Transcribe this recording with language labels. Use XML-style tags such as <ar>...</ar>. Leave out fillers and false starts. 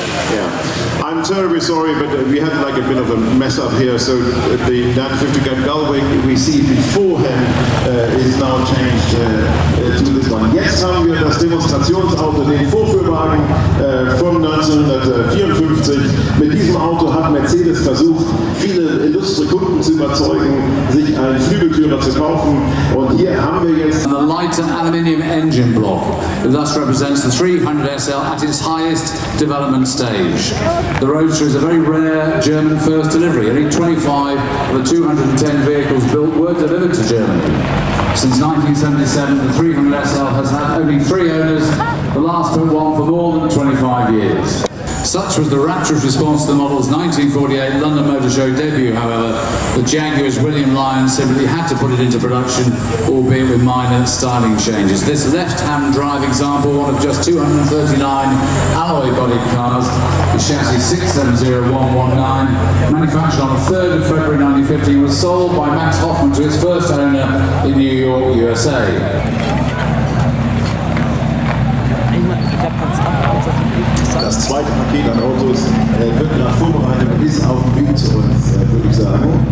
<en>Yeah, I'm terribly sorry, but we had like a bit of a mess up here. So the 950 Gullwing we see beforehand is now changed to this one.</en> <de>Jetzt haben wir das Demonstrationsauto, den Vorführwagen von 1954. Mit diesem Auto hat Mercedes versucht, viele illustre Kunden zu überzeugen, sich einen Flügeltürer zu kaufen. Und hier haben wir jetzt</de> <en>the lighter aluminium engine block. It thus represents the 300SL at its highest development stage. The Roadster is a very rare German first delivery. Only 25 of the 210 vehicles built were delivered to Germany. Since 1977, the 300SL has had only 3 owners, the last but one for more than 25 years. Such was the rapturous response to the model's 1948 London Motor Show debut, however. The Jaguar's William Lyon simply had to put it into production, albeit with minor styling changes. This left-hand drive example, one of just 239 alloy-bodied cars, the chassis 670119, manufactured on the 3rd of February 1915, was sold by Max Hoffman to its first owner in New York, USA.</en> <de>Das zweite Paket an Autos wird nach Vorbereitung ist auf dem Weg zu uns, würde ich sagen.</de>